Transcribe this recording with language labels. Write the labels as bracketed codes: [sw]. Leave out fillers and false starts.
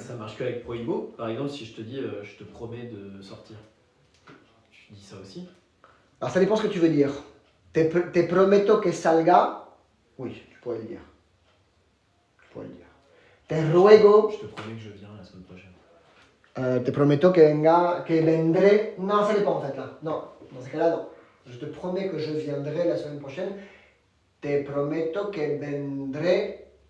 [fr] Ça marche que avec prohibo. Par exemple, si je te dis je te promets de sortir, tu dis ça aussi. Alors ça dépend ce que tu veux dire. [es] Te prometo que salga, [fr] oui, tu pourrais le dire. Tu pourrais le dire. [es] Te ruego, [fr] Je te promets que je viens la semaine prochaine. [es] te prometo que venga, que vendré. [fr] Non, ça dépend en fait là. Non, dans ce cas-là, non. Je te promets que je viendrai la semaine prochaine. [es] Te prometo que vendré.